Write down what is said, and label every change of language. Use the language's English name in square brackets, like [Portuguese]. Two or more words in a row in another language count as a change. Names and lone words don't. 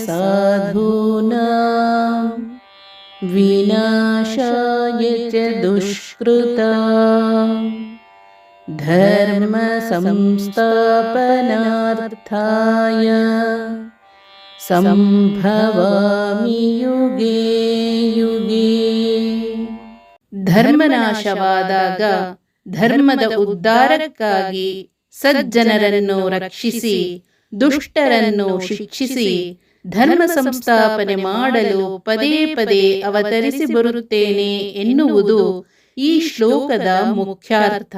[Sanskrit] ಸಾಧೂನಾಂ ವಿನಾಶಾಯ ಚ ದುಷ್ಕೃತಾಂ ಧರ್ಮ ಸಂಸ್ಥಾಪನಾರ್ಥಾಯ ಸಂಭವಾಮಿ ಯುಗೇ ಯುಗೇ. [Kannada] ಧರ್ಮನಾಶವಾದಾಗ ಧರ್ಮದ ಉದ್ಧಾರಕ್ಕಾಗಿ ಸಜ್ಜನರನ್ನು ರಕ್ಷಿಸಿ ದುಷ್ಟರನ್ನು ಶಿಕ್ಷಿಸಿ ಧರ್ಮ ಸಂಸ್ಥಾಪನೆ ಮಾಡಲು ಪದೇ ಪದೇ ಅವತರಿಸಿ ಬರುತ್ತೇನೆ ಎನ್ನುವುದು ಈ ಶ್ಲೋಕದ ಮುಖ್ಯಾರ್ಥ.